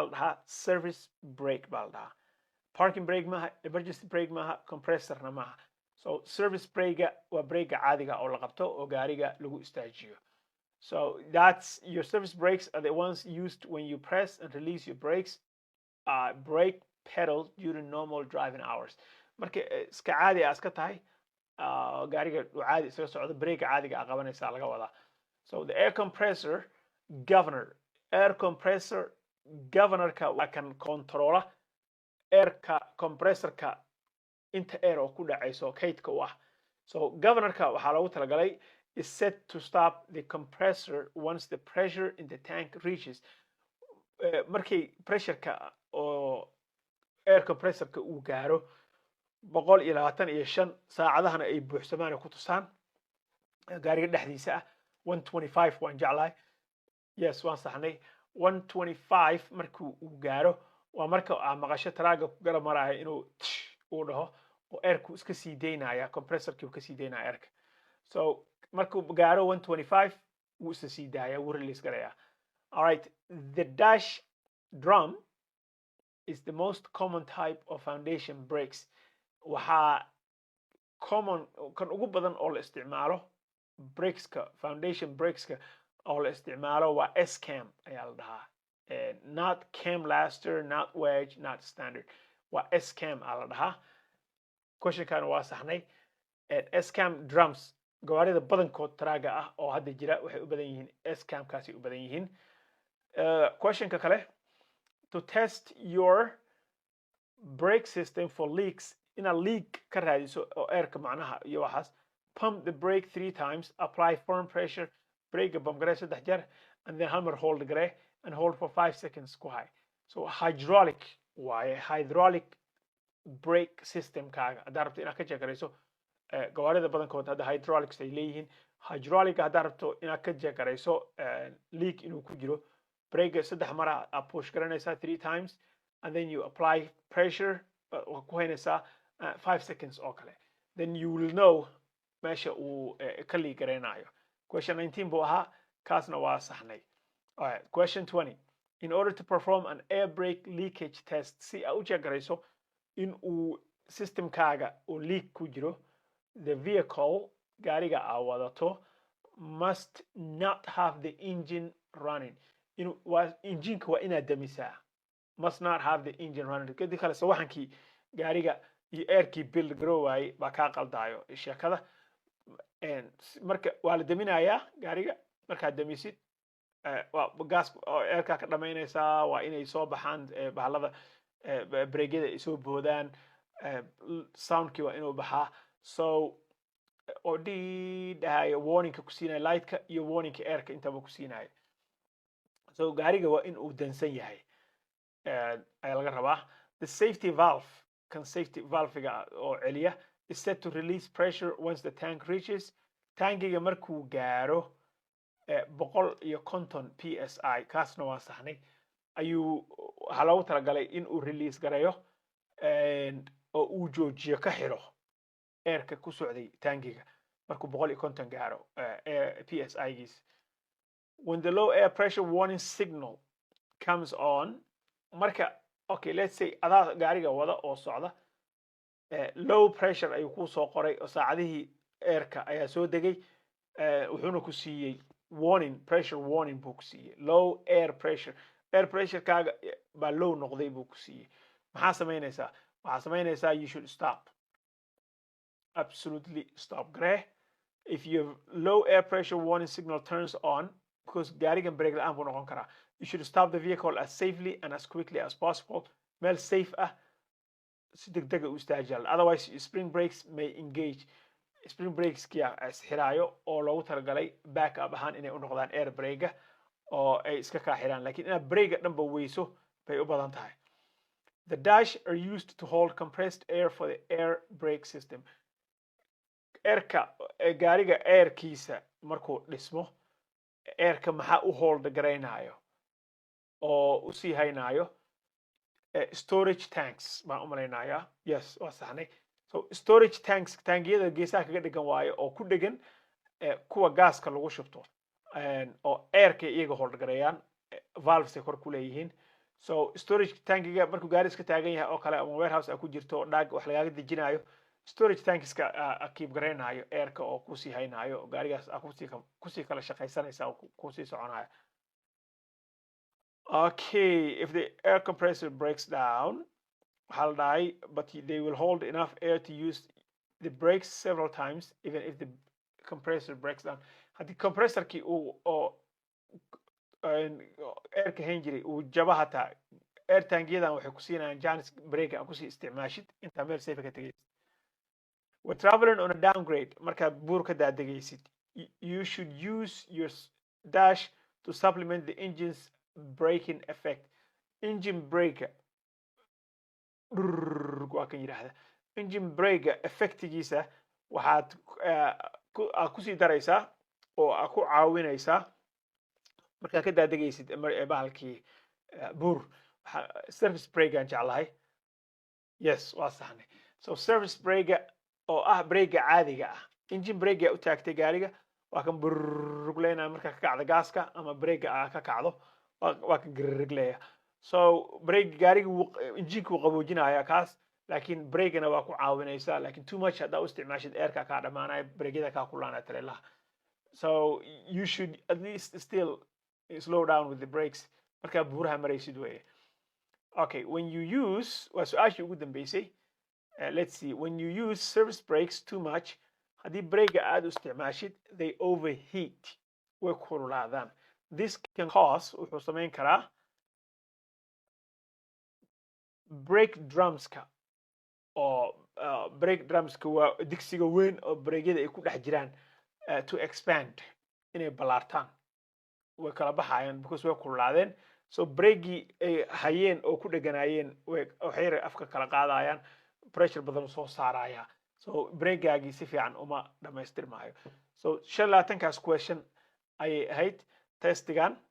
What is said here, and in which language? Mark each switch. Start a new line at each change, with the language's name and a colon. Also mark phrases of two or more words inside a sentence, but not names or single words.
Somali: la dhahaa
English: service break
Somali: baa la dhahaa
English: parking brake
Somali: maaha
English: emergency brake
Somali: maaha compressorna maaha
English: so service brake
Somali: waa break caadiga oo la qabto oo gaariga lagu istaajiyo
English: so that's your service brakes are the ones used when you press and release your brakes brake pedal during normal driving hours
Somali: marka iska caadi ah iska tahay gaariga uu caadi isaga socdo brake caadiga qabanaysa laga wadaa
English: so the air compressor
Somali: governorka waa kan controla airka compressorka inta air oo ku dhacayso kaydka u ah so governorka waxaa loogu talagalay
English: is set to stop the compressor once the pressure in the tank reaches
Somali: markay pressureka oo air compressorka uu gaaro 125 saacadahana ay buuxsamaan ku tusaan gaariga dhexdiisa ah 125 waan jeclahay yes waan saxnay 125 markuu uu gaaro waa marka maqasho taraaga ku garab maraya inuu uu dhaho oo airku iska sii deynaya compressorkii uu ka sii deynaya airka so markuu gaaro 125 wuu isa sii daaya wuu release garaya
English: all right the dash drum is the most common type of foundation brakes
Somali: waxaa common kan ugu badan oo la isticmaalo brakeska foundation brakeska oo la isticmaalo waa S-cam ayaa la dhahaa
English: not cam laster not wedge not standard
Somali: waa S-cam aa la dhahaa questionkan waa saxnay S-cam drums gawaarida badankood taraaga ah oo hadda jira waxay u badan yihiin S-cam kaasi u badan yihiin questionka kale
English: to test your brake system for leaks
Somali: inaad leak ka raadiso oo airka macnaha iyo waxaas
English: pump the brake 3 times apply firm pressure
Somali: brake bump garee 3 jeer
English: and then hammer hold
Somali: garee
English: and hold for 5 seconds
Somali: ku hay so hydraulic waaye
English: hydraulic brake system
Somali: kaaga haddaad rabto inaad ka jeegarayso gawaarida badankood hadda hydraulics ay leeyihiin hydraulic haddaad rabto inaad ka jeegarayso leak inuu ku jiro brake 3 mara aad push garanaysaa
English: 3 times and then you apply pressure
Somali: ku haynaysaa 5 seconds oo kale
English: then you will know
Somali: meesha uu ka leak garaynayo question 19 buu ahaa kaasna waa saxnay
English: all right question 20 in order to perform an air brake leakage test
Somali: si aad u jeegarayso in uu systemkaaga uu leak ku jiro
English: the vehicle
Somali: gaariga aad wadato
English: must not have the engine running
Somali: injinka waa inaad damisaa
English: must not have the engine running
Somali: kadib kale sawaxankii gaariga iyo airkii build garoway baa kaa qaldaayo sheekada marka waa la daminayaa gaariga markaad damisid waa gas airka ka dhamaynaysaa waa inay soo baxaan bahalada breegyada ay soo boodaan soundkii waa inuu baxaa so oo dhahayo warningka ku siinaya lightka iyo warningka airka intaba ku siinaya so gaariga waa in uu dansan yahay ayaa laga rabaa
English: the safety valve
Somali: kan safety valvega oo celiya
English: is set to release pressure once the tank reaches
Somali: tankiga markuu gaaro 150 psi kaasna waa saxnay ayuu waxaa loogu talagalay in uu release garayo oo uu joojiyo ka xiro airka ku socday tankiga markuu 150 gaaro psi giis
English: when the low air pressure warning signal comes on
Somali: marka
English: okay let's say
Somali: adaa gaariga wada oo socda
English: low pressure
Somali: ayuu ku soo qoray oo saacadihii airka ayaa soo degay wuxuuna ku siiyey warning
English: pressure warning
Somali: buu ku siiyey
English: low air pressure
Somali: kaaga baa
English: low
Somali: noqday buu ku siiyey maxaa samaynaysaa
English: you should stop absolutely stop garee if your low air pressure warning signal turns on because
Somali: gaarigan brake la-aan buu noqon karaa
English: you should stop the vehicle as safely and as quickly as possible
Somali: meel safe ah si degdega u istaajiya
English: otherwise spring brakes may engage spring brakes
Somali: kia isxiraayo oo loogu talagalay
English: back up
Somali: ahaan inay u noqdaan
English: air brake oo
Somali: ay iska kaa xiraan laakiin inaad brake dhanba weyso bay u badan tahay
English: the dash are used to hold compressed air for the air brake system
Somali: airka gaariga airkiisa markuu dhismo airka maxaa u hold garaynayo oo u sii haynayo
English: storage tanks
Somali: baan u malaynayaa yes waa saxnay so
English: storage tanks
Somali: taangiyada geesaha kaga dhigan waayo oo ku dhegan kuwa gaaska lagu shubto oo airka iyaga holdgareeyaan valves kor ku leeyihiin so storage tankiga markuu gaari iska taagan yahay oo kale ama warehouse ku jirto dhaag wax lagaaga dejinayo storage tankiska keep gareynayo airka oo kusii haynayo gaarigaas kusii kala shaqaysanaysa oo kusii soconayo
English: okay if the air compressor breaks down
Somali: waxaa la dhahay
English: but they will hold enough air to use the brakes several times even if the compressor breaks down
Somali: haddii compressorkii oo airka hayn jiray uu jaba hataa air tangiyadan waxay ku siinayaan janis break aan kusii isticmaashid intaa meel safe ka tegaysid
English: when traveling on a downgrade
Somali: markaad buur ka daadegaysid
English: you should use your dash to supplement the engine's braking effect engine breaker
Somali: waa kan yidhaahda
English: engine breaker
Somali: effectigiisa waxaad kusii daraysaa oo aad ku caawinaysaa markaad ka daadegaysid bahalkii buur
English: service breaker
Somali: aan jeclahay yes waa saxnay
English: so service breaker
Somali: oo ah breaker caadiga ah
English: engine breaker
Somali: u taagtay gaariga waa kan burugleynaya marka ka kacda gaaska ama breaker ka kacdo waa kan gurugleeya so break gaariga engine ku qaboojinaya kaas laakiin breakana waa ku caawinaysaa laakiin
English: too much
Somali: haddaa u isticmaashid airka ka dhamaanaya breakyada ka kulaanaya tareelaha
English: so you should at least still slow down with the brakes
Somali: markaa buuraha maraysid weeye
English: okay when you use
Somali: waa su-aashii ugu dambeysay
English: let's see when you use service brakes too much
Somali: haddii breaka aad u isticmaashid
English: they overheat
Somali: way kululaadaan
English: this can cause
Somali: wuxuu samayn karaa brake drumska oo brake drumska waa digsiga weyn oo breakyada ay ku dhex jiraan
English: to expand
Somali: inay ballaartaan way kala baxayaan because way kululaadeen so breakii ay hayeen oo ku dheganaayeen waxay afka kala qaadayaan pressure badan soo saaraya so breakaagii si fiican uma dhamaystirmaayo so 25kaas question ayay ahayd testigan